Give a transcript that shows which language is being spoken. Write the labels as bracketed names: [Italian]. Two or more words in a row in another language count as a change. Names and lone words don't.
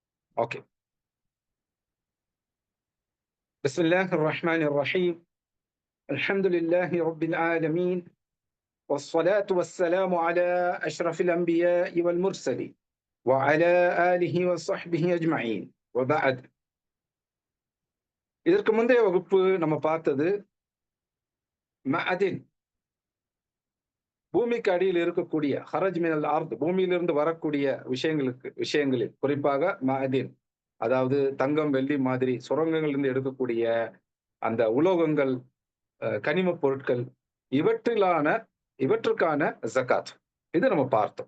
[Arabic] اوكي. بسم الله الرحمن الرحيم. الحمد لله رب العالمين، والصلاة والسلام على أشرف الأنبياء والمرسلين وعلى آله وصحبه أجمعين وبعد. [Tamil] இதற்கு முந்தைய வகுப்பு நம்ம பார்த்தது மஅதின், பூமிக்கு அடியில் இருக்கக்கூடிய [Arabic] خرج من الأرض, [Tamil] பூமியிலிருந்து வரக்கூடிய விஷயங்களில் குறிப்பாக மஅதின், அதாவது தங்கம் வெள்ளி மாதிரி சுரங்கங்களிலிருந்து எடுக்கக்கூடிய அந்த உலோகங்கள், கனிம பொருட்கள், இவற்றுக்கான ஜகாத் இது நம்ம பார்த்தோம்.